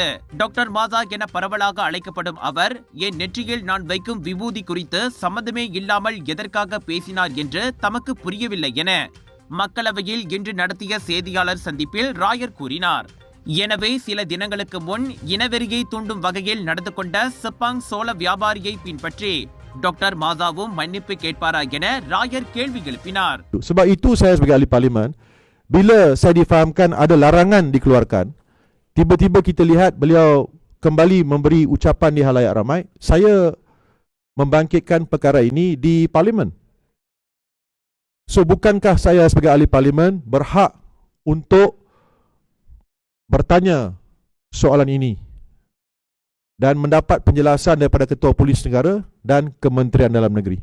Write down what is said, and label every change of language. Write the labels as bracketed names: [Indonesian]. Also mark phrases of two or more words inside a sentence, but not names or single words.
[Tamil] டாக்டர் மாதா என பரவலாக அழைக்கப்படும் அவர் என் நெற்றியில் நான் வைக்கும் விபூதி குறித்து சம்பந்தமே இல்லாமல் எதற்காக பேசினார் என்று தமக்கு புரியவில்லை என மக்களவையில் இன்று நடத்திய செய்தியாளர் சந்திப்பில் ராயர் கூறினார். எனவே சில தினங்களுக்கு முன் இனவெறியை தூண்டும் வகையில் நடந்து கொண்ட செப்பாங் சோள வியாபாரியை பின்பற்றி டாக்டர் மாசாவும் மன்னிப்பு கேட்பாரா என ராயர் கேள்வி எழுப்பினார். [Malay] Sebab itu saya sebagai ahli parlimen, bila saya difahamkan ada larangan dikeluarkan, tiba-tiba kita lihat beliau kembali memberi ucapan di halayak ramai, saya membangkitkan perkara ini di parlimen. So bukankah saya sebagai ahli parlimen berhak untuk bertanya soalan ini dan mendapat penjelasan daripada Ketua Polis Negara dan Kementerian Dalam Negeri.